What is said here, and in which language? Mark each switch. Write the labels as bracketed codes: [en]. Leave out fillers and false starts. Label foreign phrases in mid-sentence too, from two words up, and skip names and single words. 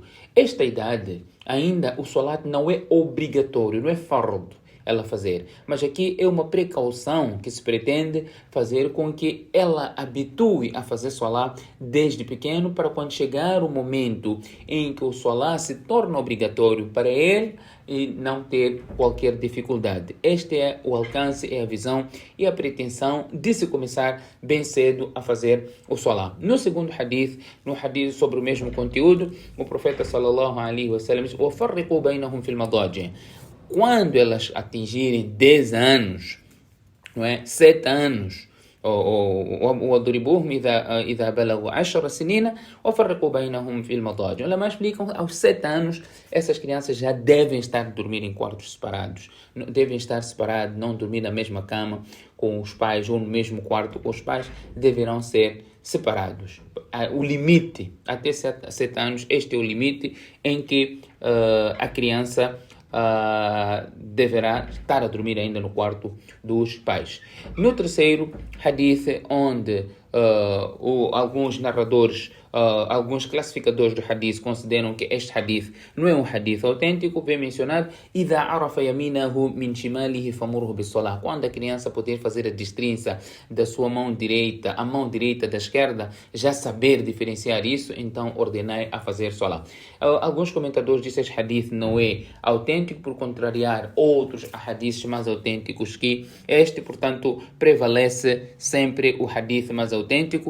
[pt] Esta idade, ainda o salat não é obrigatório, não é fardo ela fazer, mas aqui é uma precaução que se pretende fazer com que ela habitue a fazer salat desde pequeno, para quando chegar o momento em que o salat se torna obrigatório para ele e não ter qualquer dificuldade. Este é o alcance, é a visão e a pretensão de se começar bem cedo a fazer o salat. No segundo hadith, no hadith sobre o mesmo conteúdo, o profeta [ar] صلى الله عليه وسلم [pt] diz: [ar] وَفَرِّقُوا بَيْنَهُمْ فِي الْمَضَاجِعِ. [pt] Quando elas atingirem 10 anos, não é? 7 anos, [ar] وَضْرِبُوهُمْ إِذَا بَلَغُوا 10 سِنِينَ وَفَرِّقُوا بَيْنَهُمْ فِي الْمَضَاجِعِ. [pt] Os ulama explicam, aos 7 anos, essas crianças já devem estar a dormir em quartos separados. Devem estar separados, não dormir na mesma cama com os pais ou no mesmo quarto com os pais, deverão ser separados. O limite, até 7 anos, este é o limite em que a criança deverá estar a dormir ainda no quarto dos pais. No terceiro hadith, onde alguns narradores, alguns classificadores do hadith consideram que este hadith não é um hadith autêntico, vem mencionado [ar] إِذَا عَرَفَ يَمِينَهُ مِنْ شِمَالِهِ فَمُرْهُ بِالصَّلَاةِ. [pt] Quando a criança poder fazer a destrinça da sua mão direita, a mão direita da esquerda, já saber diferenciar isso, então ordenai a fazer salah. Alguns comentadores dizem que este hadith não é autêntico, por contrariar outros hadiths mais autênticos, que este, portanto, prevalece sempre o hadith mais autêntico.